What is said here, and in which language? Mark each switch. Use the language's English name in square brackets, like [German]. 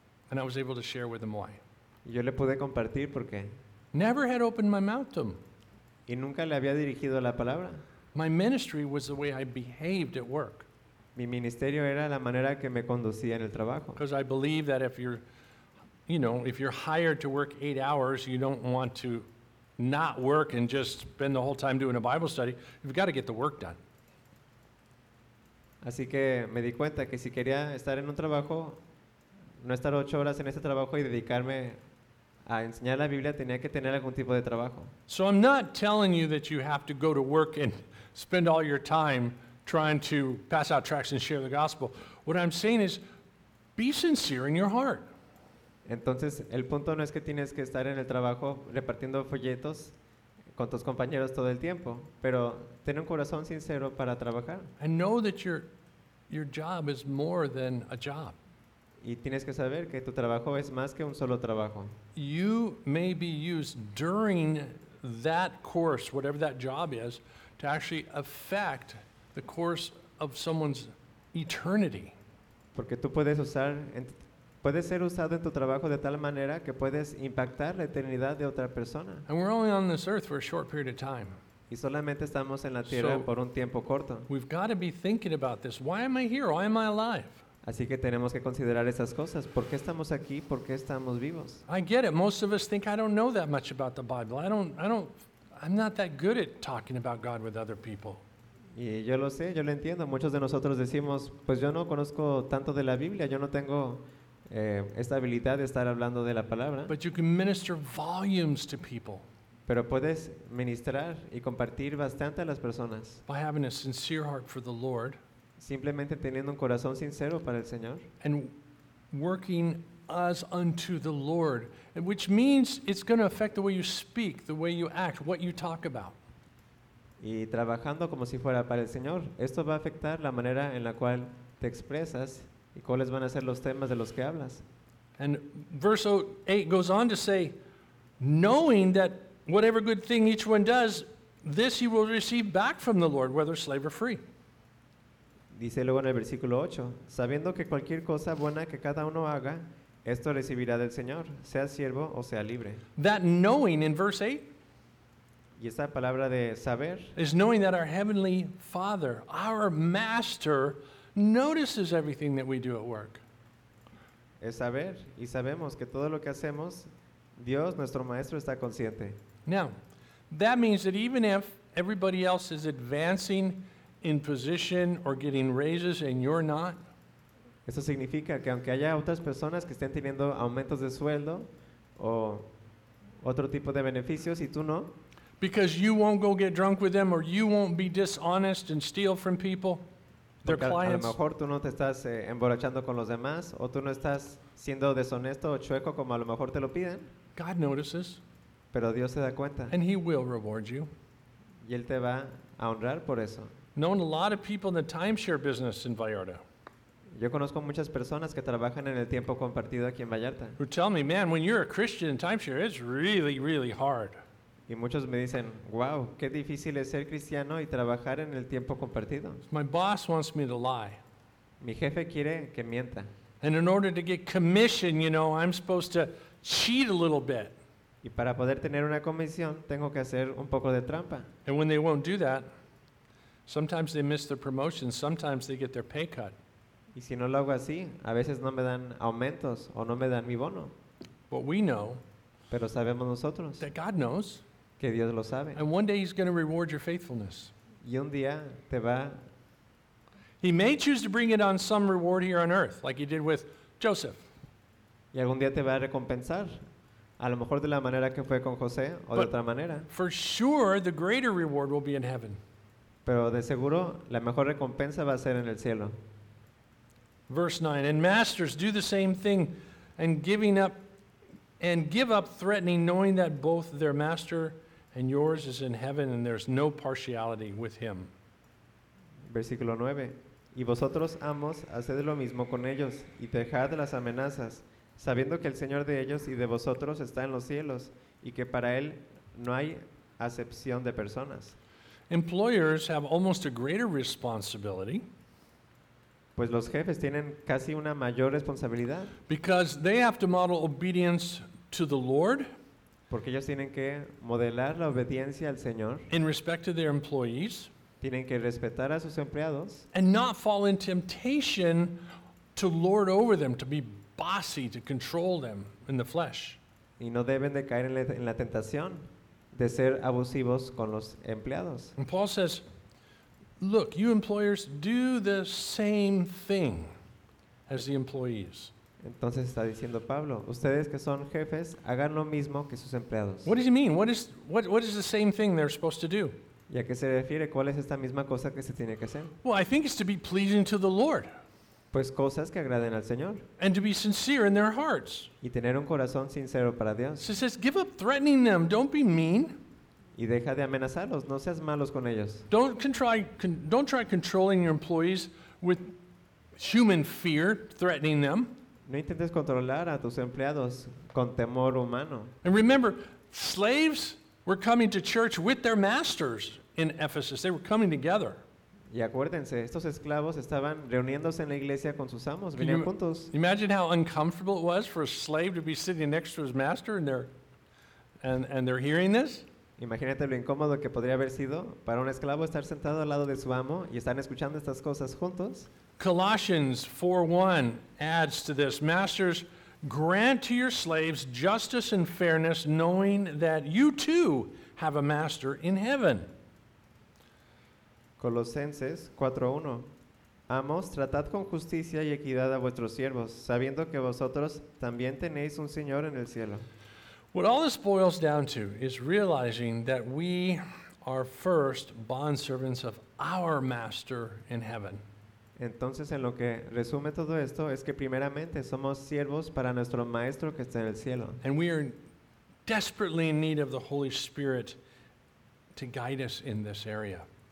[English] And I was able to share with him why. [Spanish] Y yo le pude compartir por qué. [English] Never had opened my mouth to him. [Spanish] Y nunca le había dirigido la palabra. [English] My ministry was the way I behaved at work. [Spanish] Mi ministerio era la manera que me conducía en el trabajo. [English] Because I believe that if you're, you know, if you're hired to work 8 hours, you don't want to not work and just spend the whole time doing a Bible study. You've got to get the work done. [Spanish] Así que me di cuenta que si quería estar en un trabajo, no estar 8 horas en ese trabajo y dedicarme a enseñar la Biblia, tenía que tener algún tipo de trabajo. [English] So I'm not telling you that you have to go to work and spend all your time trying to pass out tracts and share the gospel. What I'm saying is, be sincere in your heart. [Spanish] Entonces, el punto no es que tienes que estar en el trabajo repartiendo folletos con tus compañeros todo el tiempo, pero ten un corazón sincero para trabajar. [English] And know that your job is more than a job. [Spanish] Y tienes que saber que tu trabajo es más que un solo trabajo. [English] You may be used during that course, whatever that job is, to actually affect the course of someone's eternity. [Spanish] Porque tú puedes usar, puedes ser usado en tu trabajo de tal manera que puedes impactar la eternidad de otra persona. [English] And we're only on this earth for a short period of time. [Spanish] Y solamente estamos en la tierra por un tiempo corto. [English] We've got to be thinking about this. Why am I here? Why am I alive? [Spanish] Así que tenemos que considerar esas cosas. ¿Por qué estamos aquí? ¿Por qué estamos vivos? [English] I get it. Most of us think I don't know that much about the Bible. I'm not that good at talking about God with other people. [Spanish] Y yo lo sé, yo lo entiendo. Muchos de nosotros decimos, pues yo no conozco tanto de la Biblia. Yo no tengo esta habilidad de estar hablando de la palabra. [English] But you can minister volumes to people. [Spanish] Pero puedes ministrar y compartir bastante a las personas. [English] By having a sincere heart for the Lord. [Spanish] Simplemente teniendo un corazón sincero para el Señor. [English] And working as unto the Lord, which means it's going to affect the way you speak, the way you act, what you talk about. [Spanish] Y trabajando como si fuera para el Señor, esto va a afectar la manera en la cual te expresas y cuáles van a ser los temas de los que hablas. [English] And verse 8 goes on to say, knowing that whatever good thing each one does, this he will receive back from the Lord, whether slave or free. [Spanish] Dice luego en el versículo 8, sabiendo que cualquier cosa buena que cada uno haga, esto recibirá del Señor, sea siervo o sea libre. [English] That knowing in verse 8, [Spanish] y esa palabra de saber, [English] is knowing that our heavenly Father, our Master, notices everything that we do at work. [Spanish] Es saber, y sabemos que todo lo que hacemos, Dios, nuestro Maestro, está consciente. [English] Now, that means that even if everybody else is advancing in position or getting raises and you're not. [Spanish] Eso significa que aunque haya otras personas que estén teniendo aumentos de sueldo o otro tipo de beneficios y tú no. [English] Because you won't go get drunk with them or you won't be dishonest and steal from people, their clients. [Spanish] A lo mejor tú no te estás emborrachando con los demás o tú no estás siendo deshonesto o chueco como a lo mejor te lo piden. [English] God notices. [Spanish] Pero Dios se da cuenta. [English] And he will reward you. [Spanish] Y él te va a honrar por eso. [English] Known a lot of people in the timeshare business in Vallarta. [Spanish] Yo conozco muchas personas que trabajan en el tiempo compartido aquí en Vallarta. [English] Who tell me, man, when you're a Christian in timeshare, it's really, really hard. [Spanish] Y muchos me dicen, wow, qué difícil es ser cristiano y trabajar en el tiempo compartido. [English] My boss wants me to lie. [Spanish] Mi jefe quiere que mienta. [English] And in order to get commission, you know, I'm supposed to cheat a little bit. [Spanish] Y para poder tener una comisión, tengo que hacer un poco de trampa. [English] And when they won't do that, sometimes they miss their promotion, sometimes they get their pay cut. [Spanish] Y si no lo hago así, a veces no me dan aumentos o no me dan mi bono. [English] But we know. [Spanish] Pero sabemos nosotros. [English] That God knows. [Spanish] Que Dios lo sabe. [English] And one day he's going to reward your faithfulness. [Spanish] Y un día te va. [English] He may choose to bring it on some reward here on earth, like he did with Joseph. [Spanish] Y algún día te va a recompensar. A lo mejor de la manera que fue con José o [English] but [Spanish] de otra manera. [English] For sure the greater reward will be in heaven. [Spanish] Pero de seguro, la mejor recompensa va a ser en el cielo. [English] Verse 9, and masters, do the same thing, and giving up, and give up threatening, knowing that both their master and yours is in heaven, and there's no partiality with him. [Spanish] Versículo 9, y vosotros, amos, haced lo mismo con ellos, y dejad las amenazas, sabiendo que el Señor de ellos y de vosotros está en los cielos, y que para él No hay acepción de personas. [English] Employers have almost a greater responsibility. [Spanish] Pues los jefes tienen casi una mayor responsabilidad. [English] Because they have to model obedience to the Lord. [Spanish] Porque ellos tienen que modelar la obediencia al Señor. [English] In respect to their employees. [Spanish] Tienen que respetar a sus empleados. [English] And not fall in temptation to lord over them, to be bossy, to control them in the flesh. [Spanish] Y no deben de caer en la tentación de ser abusivos con los empleados. [English] And Paul says, look, you employers, do the same thing as the employees. [Spanish] Entonces está diciendo Pablo, ustedes que son jefes, hagan lo mismo que sus empleados. [English] What does he mean? What is the same thing they're supposed to do? [Spanish] ¿Y a qué se refiere? ¿Cuál es esta misma cosa que se tiene que hacer? [English] Well, I think it's to be pleasing to the Lord. [Spanish] Pues cosas que agraden al Señor. [English] And to be sincere in their hearts. [Spanish] Y tener un corazón sincero para Dios. [English] So he says, give up threatening them. Don't be mean. [Spanish] Y deja de amenazarlos. No seas malos con ellos. [English] Don't try controlling your employees with human fear, threatening them. [Spanish] No intentes controlar a tus empleados con temor humano. [English] And remember, slaves were coming to church with their masters in Ephesus. They were coming together. [Spanish] Y acuérdense, estos esclavos estaban reuniéndose en la iglesia con sus amos, venían juntos. [English] Imagine how uncomfortable it was for a slave to be sitting next to his master and they're hearing this. [Spanish] Imagínate lo incómodo que podría haber sido para un esclavo estar sentado al lado de su amo y están escuchando estas cosas juntos. [English] Colossians 4:1 adds to this. Masters, grant to your slaves justice and fairness, knowing that you too have a master in heaven. [Spanish] Colosenses 4:1. Amos, tratad con justicia y equidad a vuestros siervos, sabiendo que vosotros también tenéis un Señor en el cielo. [English] What all this boils down to is realizing that we are first bondservants of our master in heaven. [Spanish] Entonces, en lo que resume todo esto es que primeramente somos siervos para nuestro maestro que está en el cielo. [English] And we are desperately in need of the Holy Spirit to guide us in this area.